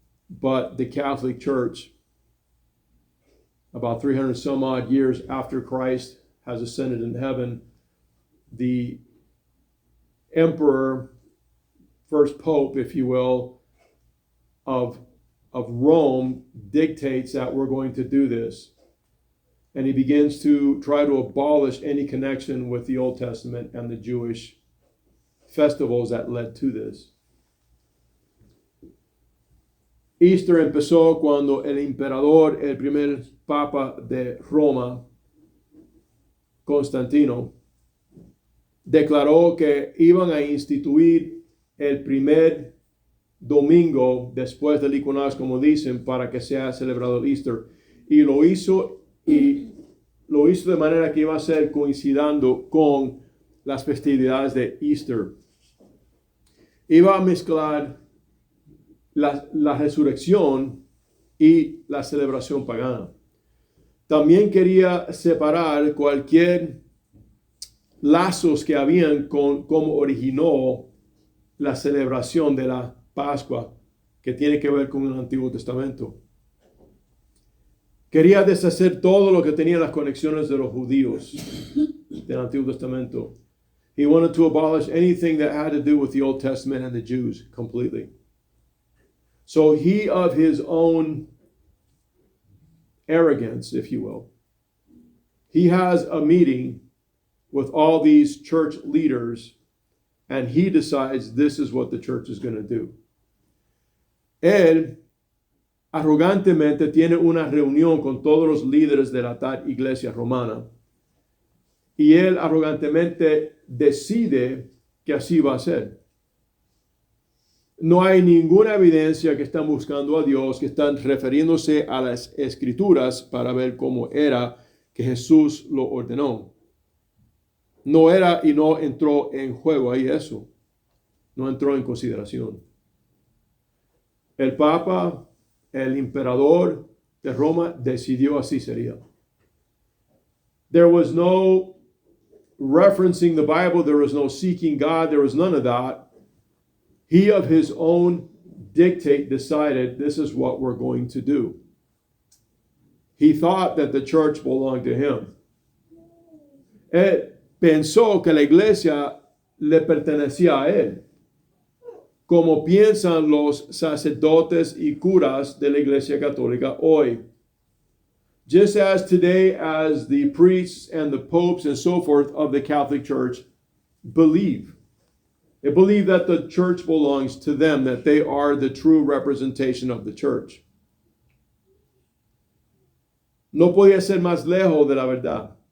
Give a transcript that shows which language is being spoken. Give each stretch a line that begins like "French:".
English: But the Catholic Church, about 300 some odd years after Christ has ascended in heaven, the emperor, first pope, if you will, of Rome dictates that we're going to do this. And he begins to try to abolish any connection with the Old Testament and the Jewish festivals that led to this.
Spanish: Easter empezó cuando el emperador, el primer papa de Roma, Constantino, declaró que iban a instituir el primer domingo después del equinoccio, como dicen, para que sea celebrado el Easter. Y lo hizo de manera que iba a ser coincidiendo con las festividades de Easter. Iba a mezclar la resurrección y la celebración pagana. También quería separar cualquier lazos que habían con cómo originó la celebración de la Pascua, que tiene que ver con el Antiguo Testamento. Quería deshacer todo lo que tenía las conexiones de los judíos del Antiguo Testamento.
English: He wanted to abolish anything that had to do with the Old Testament and the Jews completely. So he, of his own arrogance, if you will, he has a meeting with all these church leaders, and he decides this is what the church is going to do.
Spanish: Él arrogantemente tiene una reunión con todos los líderes de la tal iglesia romana, y él arrogantemente decide que así va a ser. No hay ninguna evidencia que están buscando a Dios, que están refiriéndose a las escrituras para ver cómo era que Jesús lo ordenó. No era y no entró en juego ahí eso. No entró en consideración. El Papa, el emperador de Roma, decidió así sería.
English: There was no referencing the Bible. There was no seeking God. There was none of that. He of his own dictate decided this is what we're going to do. He thought that the church belonged to him.
Spanish: Él pensó que la iglesia le pertenecía a él, como piensan los sacerdotes y curas de la iglesia católica hoy.
English: Just as today, as the priests and the popes and so forth of the Catholic Church believe. They believe that the church belongs to them, that they are the true representation of the church.
Spanish: No podía ser más lejos de la verdad.